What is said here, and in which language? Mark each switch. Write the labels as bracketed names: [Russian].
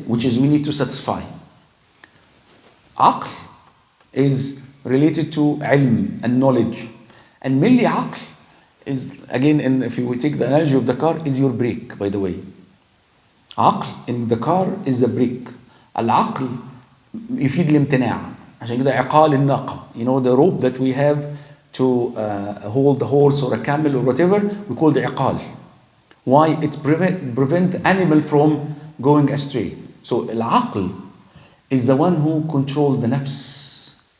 [English] Which is we need to satisfy. Aql is related to ilm and knowledge. And mainly aql is, again, if we take the analogy of the car, is your brake, by the way. Aql in the car is the brake. [Arabic] Al-aql يفيد الامتناع. عشان كده عقال الناقة. [English] The rope that we have to hold the horse or a camel or whatever, we call the iqal. Why? It prevent animal from going astray. So al-aql is the one who controls the nafs.